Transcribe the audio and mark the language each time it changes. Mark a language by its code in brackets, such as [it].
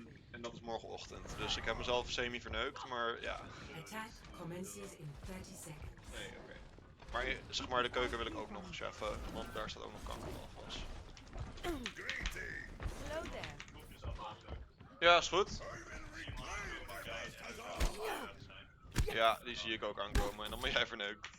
[nl] En dat is morgenochtend, dus ik heb mezelf semi-verneukt, maar ja. [en] Attack commences in 30 seconds. [nl] Nee, oké. Maar zeg maar, de keuken wil ik ook nog cheffen, want daar staat ook nog kankerbal vast. Ja, is goed. Ja, die zie ik ook aankomen en dan ben jij verneukt.